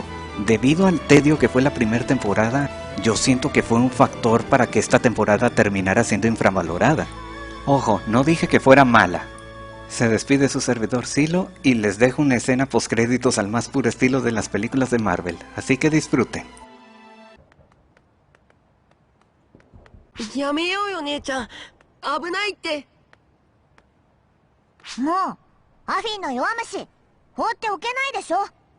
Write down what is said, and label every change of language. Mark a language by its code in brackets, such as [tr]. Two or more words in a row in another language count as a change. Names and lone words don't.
[es] Debido al tedio que fue la primera temporada, yo siento que fue un factor para que esta temporada terminara siendo infravalorada. Ojo, no dije que fuera mala. Se despide su servidor Silo y les dejo una escena postcréditos al más puro estilo de las películas de Marvel, así que disfruten. [ja] やめようよ姉ちゃん、危ないって。もうアフィンの弱虫放っておけないでしょ。